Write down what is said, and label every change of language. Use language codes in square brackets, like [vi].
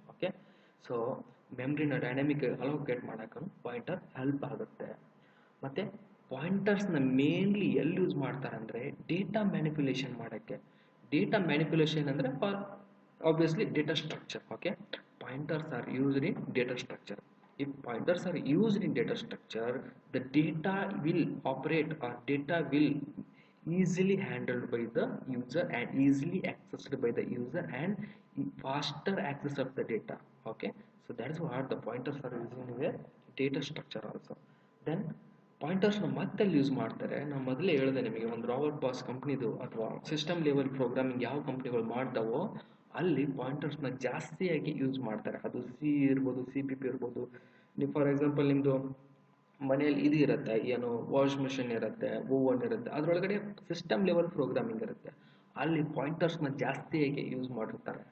[kn] Okay, so ಮೆಮ್ರಿನ dynamic allocate ಮಾಡೋಕ್ಕೂ pointer help ಆಗುತ್ತೆ. ಮತ್ತು ಪಾಯಿಂಟರ್ಸ್ನ ಮೇನ್ಲಿ ಎಲ್ಲಿ ಯೂಸ್ ಮಾಡ್ತಾರೆ ಅಂದರೆ ಡೇಟಾ ಮ್ಯಾನಿಪ್ಯುಲೇಷನ್ ಮಾಡೋಕ್ಕೆ. [en] data manipulation [kn] ಅಂದರೆ [en] For obviously data structure. Okay, pointers are used in data structure. If pointers are used in data structure, the data will operate or data will easily handled by the user and easily accessed by the user and faster access of the data. Okay, so that is what the pointers are using in a data structure also. [kn] Then pointers ಮತ್ತೆ use ಮಾಡ್ತಾರೆ. ನಾನು ಮೊದಲೇ ಹೇಳಿದೆ ನಿಮಗೆ, ಒಂದು Robert boss ಕಂಪ್ನಿದು ಅಥವಾ system level programming ಯಾವ ಕಂಪ್ನಿಗಳು ಮಾಡ್ತಾವೋ ಅಲ್ಲಿ ಪಾಯಿಂಟರ್ಸ್ನ ಜಾಸ್ತಿಯಾಗಿ ಯೂಸ್ ಮಾಡ್ತಾರೆ. ಅದು ಸಿ ಇರ್ಬೋದು, CPP ಇರ್ಬೋದು. ನೀವು ಫಾರ್ ಎಕ್ಸಾಂಪಲ್ ನಿಮ್ಮದು ಮನೆಯಲ್ಲಿ ಇದು ಇರುತ್ತೆ, ಏನು ವಾಶ್ ಮಿಷಿನ್ ಇರುತ್ತೆ, ಓವನ್ ಇರುತ್ತೆ, ಅದರೊಳಗಡೆ ಸಿಸ್ಟಮ್ ಲೆವೆಲ್ ಪ್ರೋಗ್ರಾಮಿಂಗ್ ಇರುತ್ತೆ, ಅಲ್ಲಿ ಪಾಯಿಂಟರ್ಸ್ನ ಜಾಸ್ತಿಯಾಗಿ ಯೂಸ್ ಮಾಡಿರ್ತಾರೆ.